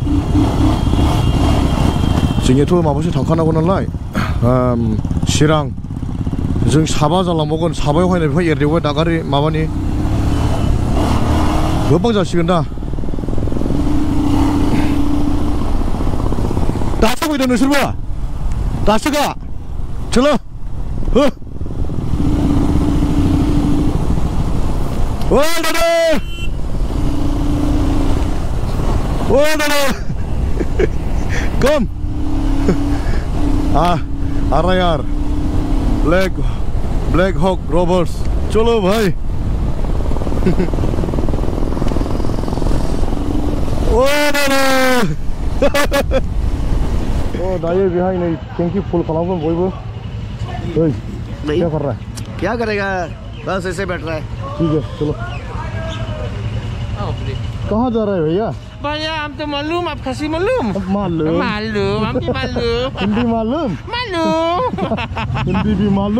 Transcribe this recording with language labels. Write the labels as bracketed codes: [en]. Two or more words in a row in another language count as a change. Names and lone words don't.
[brx] जोंनियाथ' माबासो थांखानांगौ नालाय चिरां जों साबा जालांबावगोन साबायावहाय बेवहाय एरदेवबाय दागारि माबानि गोबां जासिगोन दा दासो फैदों नोंसोरबो दासो गा चलो हो दादा [hi] कम आ रहा यार ब्लैक हॉक रॉबर्ट्स चलो भाई [brx] ओ दायो बेहाय नै टेंकी फुल खालामगोन बयबो [hi] क्या कर रहा है क्या करेगा बस ऐसे बैठ रहा है ठीक है चलो कहाँ जा रहा है भैया हम तो मालूम आप खासी मालूम हम भी मालूम हिंदी मालूम हिंदी भी मालूम